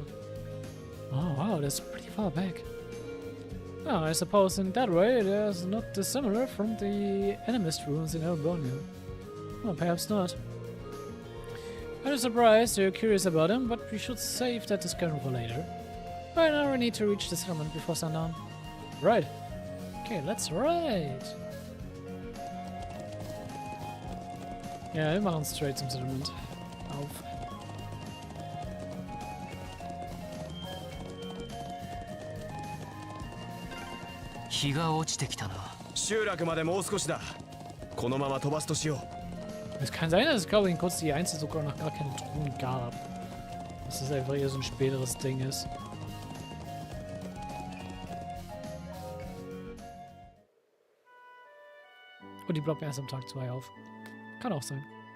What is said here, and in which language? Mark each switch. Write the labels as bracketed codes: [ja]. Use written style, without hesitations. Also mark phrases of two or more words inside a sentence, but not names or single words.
[en] Oh wow, that's pretty far back. Oh, I suppose in that way there's not dissimilar from the animist ruins in Erebonia. Well, perhaps not. I'm surprised you're curious about them, but we should save that discussion for later. Right now we need to reach the settlement before sundown. Right. Okay, let's ride. [de] Ja, wir machen straight zum Settlement. Auf. [ja] 日が落ちてきたな。集落までもう少しだ。このまま飛ばすとしよう。 [de] Es kann sein, dass es, glaube ich, in kurz die Einzel sogar noch gar keine Truhen gab. Dass das einfach eher so ein späteres Ding ist. Und die ploppen erst am Tag 2 auf. Kann auch sein.